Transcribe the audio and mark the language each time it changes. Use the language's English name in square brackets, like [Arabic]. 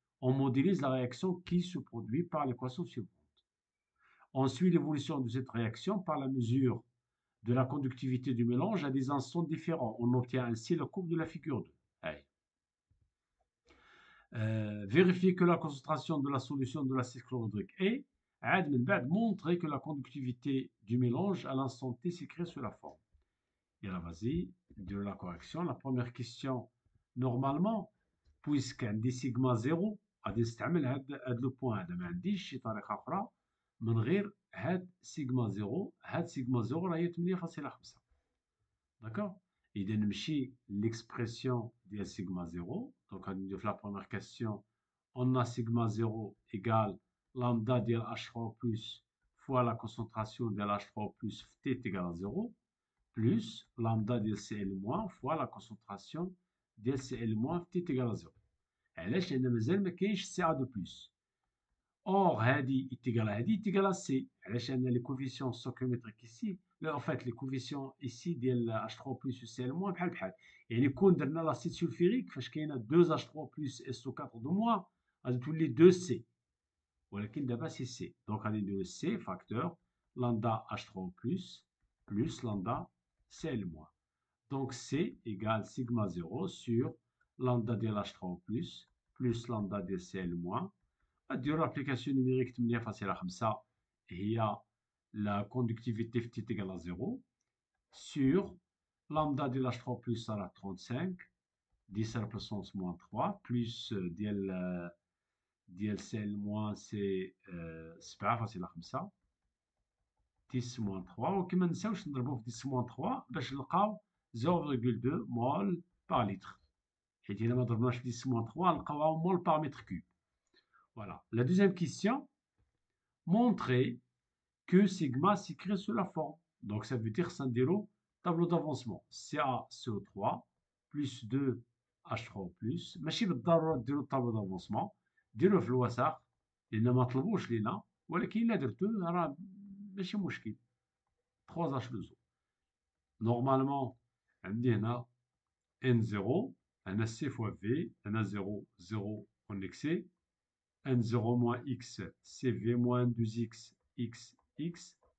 [French] On modélise la réaction qui se produit par l'équation suivante. On suit l'évolution de cette réaction par la mesure de la conductivité du mélange à des instants différents. On obtient ainsi la courbe de la figure 2. Allez. Vérifier que la concentration de la solution de l'acide chlorhydrique est, montrer que la conductivité du mélange à l'instant T s'écrit sous la forme. Et là, vas-y, de la correction. La première question, normalement, puisqu'un des sigma 0, [Arabic] غادي نستعمل هاد لو بوان هذا ما عنديش شي طريقه اخرى من غير هاد سيجما 0. هاد سيجما 0 راهي 8.5. [French] D'accord. [Arabic] إذا نمشي l'expression ديال سيجما 0. [French] Donc [Arabic] غادي ندير في [French] la première question, on a sigma 0 égale lambda ديال H3 plus fois la concentration ديال H3 plus T est égal à 0 plus lambda ديال Cl- fois la concentration ديال Cl- T est égal à 0. [Arabic] علاش؟ لأن مازال ما كاينش سي A de plus. [French] Or, هذه est égal à هذه est égal à C. [Arabic] علاش؟ لأن [French] les coefficients stoichiométriques ici, en fait les coefficients ici ديال H3 plus و Cl- [Arabic] بحال بحال. يعني كون درنا l'acide sulfurique فاش كاينه 2 H3 plus SO4 de moins غادي تولي 2 C. ولكن دابا سي C. [French] Donc [Arabic] غادي نديرو [French] C facteur lambda H3 plus lambda Cl-. Donc C égale sigma 0 sur lambda ديال H3 plus lambda ديال Cl-. [Arabic] نديرو [French] l'application numérique 8.5 هي la conductivité في T égale à 0 sur lambda ديال H3 plus راه 35 10 à la puissance moins 3 plus ديال Cl- c'est 7.5 10 moins 3. [Arabic] وكما نساوش نضربو في 10 moins 3 باش نلقاو 0,2 mol par litre. حيت إلا ما ضربناش في 10 moins 3 نلقاوها mol par mètre cube. [French] Voilà. La deuxième question, montrer que sigma s'écrit sous la forme. Donc ça veut dire Sandero, tableau d'avancement. CaCO3 plus 2H3 plus. [Arabic] ماشي بالضرورة ديروا الطابلو d'avancement. ديروه في الوسط لأن ما طلبوش لينا ولكن إلا درتوه راه ماشي مشكل. [French] 3H2O. Normalement [Arabic] عندي هنا [French] N0 هنا C fois V هنا 0 0 en excès N0 moins X CV moins 2X X X.